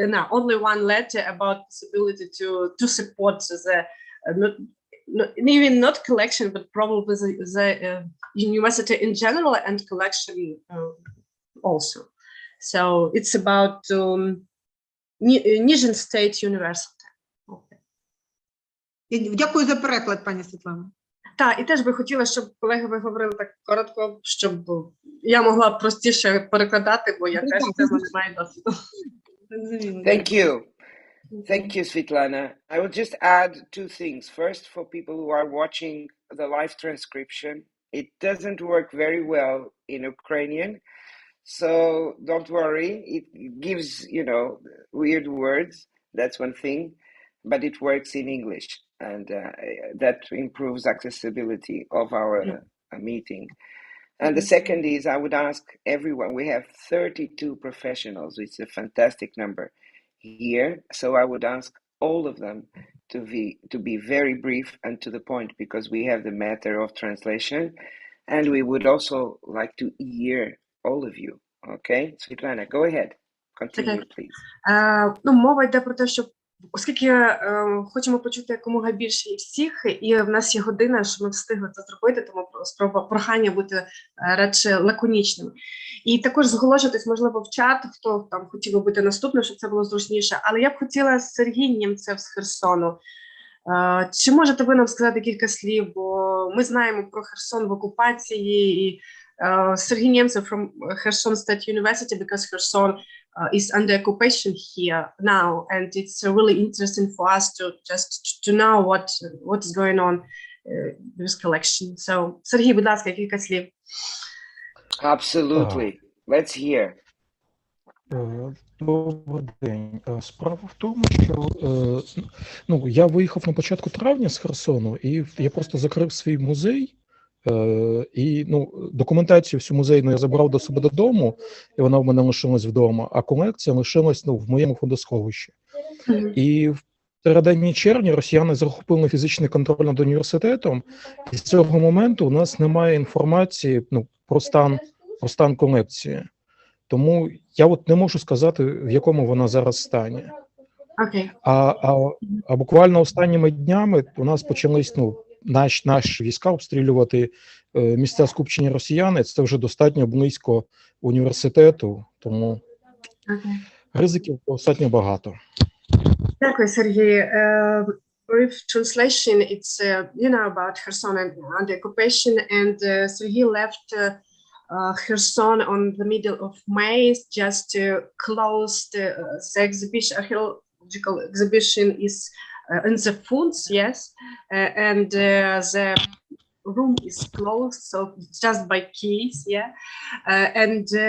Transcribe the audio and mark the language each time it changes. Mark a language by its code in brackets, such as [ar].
[en] Only one letter about possibility to support the not collection, but probably the university in general and collection also. So it's about Nizhyn State University. [uk] Дякую за переклад, пані Світлана. Так, і теж би хотіла, щоб колеги ви говорили так коротко, щоб я могла простіше перекладати, бо я теж в цьому не маю досвіду. [en] Thank you. Thank you, Svetlana. I will just add 2 things. First, for people who are watching the live transcription, it doesn't work very well in Ukrainian, so don't worry. It gives, weird words. That's one thing, but it works in English, and that improves accessibility of our meeting. And the second is, I would ask everyone, we have 32 professionals. It's a fantastic number here. So I would ask all of them to be very brief and to the point, because we have the matter of translation, and we would also like to hear all of you. Okay, Svetlana, go ahead. Continue, please. [uk] Мова йде про те, що оскільки хочемо почути якомога більше і всіх, і в нас є година, щоб ми встигли це зробити, тому прохання бути радше лаконічними. І також зголошуватись, можливо, в чат, хто там хотів би бути наступним, щоб це було зручніше. Але я б хотіла Сергій Нємцев з Херсону. Чи можете ви нам сказати кілька слів, бо ми знаємо про Херсон в окупації, і Сергій Нємцев [en] from Kherson State University, because Kherson is under occupation here now, and it's really interesting for us to know what is going on with collection. [uk] So, Сергій, будь ласка, кілька слів. [en] Absolutely. Let's hear. [uk] Добрий день. Справа в тому, що я виїхав на початку травня з Херсону, і я просто закрив свій музей, і документацію всю музейну я забрав до себе додому, і вона в мене лишилась вдома, а колекція лишилась в моєму фондосховищі. І в середині червня росіяни захопили фізичний контроль над університетом, і з цього моменту у нас немає інформації про стан колекції. Тому я не можу сказати, в якому вона зараз стані. [en] Okay. [uk] А буквально останніми днями у нас почались наші війська обстрілювати місця скупчення росіян, і це вже достатньо близько університету, тому ризиків достатньо багато. Дякую, Сергій. [en] Brief translation, it's about Kherson and the occupation, and Sergei left Kherson on the middle of May just to close the exhibition, archaeological exhibition is in the Funds, yes, and the room is closed, so just by keys, and